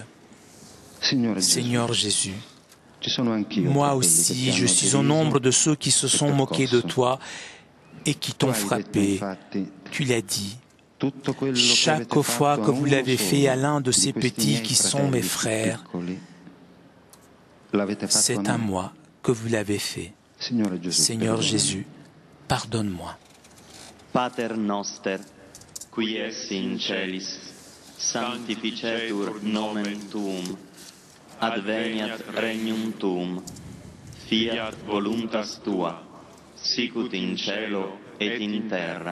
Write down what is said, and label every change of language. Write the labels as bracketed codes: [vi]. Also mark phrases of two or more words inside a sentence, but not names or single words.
[fr] Seigneur Jésus, moi aussi, je suis au nombre de ceux qui se sont moqués de toi et qui t'ont frappé. Tu l'as dit. Chaque fois que vous l'avez fait à l'un de ces petits qui sont mes frères, c'est à moi que vous l'avez fait. Seigneur Jésus, pardonne-moi. [la] Pater noster, qui es in celis, sanctificetur nomen tuum, adveniat regnum tuum, fiat voluntas tua, sicut in cielo et in terra.